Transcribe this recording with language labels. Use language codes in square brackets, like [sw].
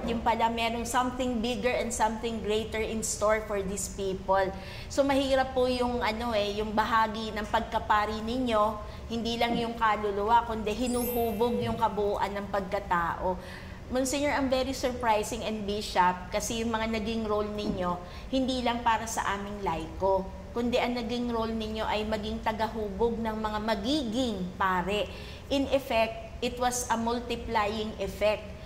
[tl] Yung pala, merong [en] something bigger and something greater in store for these people. [tl] So, mahirap po yung, yung bahagi ng pagkapari ninyo, hindi lang yung kaluluwa, kundi hinuhubog yung kabuuan ng pagkatao. Monsignor, ang [en] very surprising [tl] and Bishop, kasi yung mga naging role ninyo, hindi lang para sa aming laiko, kundi ang naging role ninyo ay maging tagahubog ng mga magiging pare. [en] In effect, it was a multiplying effect.